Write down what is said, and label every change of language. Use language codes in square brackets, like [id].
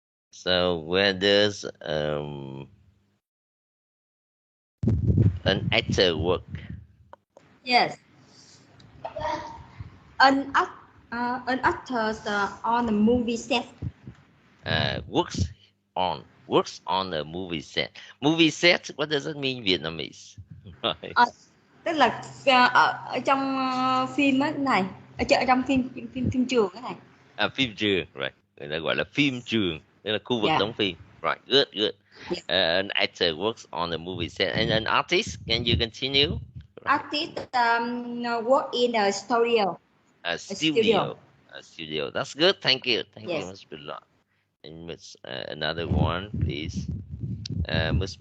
[en] So where does an actor work? Yes. An actor on a movie set. Works on a movie set. Movie set, what does it mean Vietnamese? Right. [vi] Tức là ở trong phim á này, ở trong phim trường cái này. Phim trường, right. Người ta gọi là phim trường, tức là khu vực [en] Yeah. [vi] đóng phim. [en] Right, good. Yeah. An actor works on a movie set. And an artist, can you continue? Artist work in a studio. A studio. That's good. Thank you. Thank you, Yes. Ms. Bilal. And Ms. Another one, please. Ms.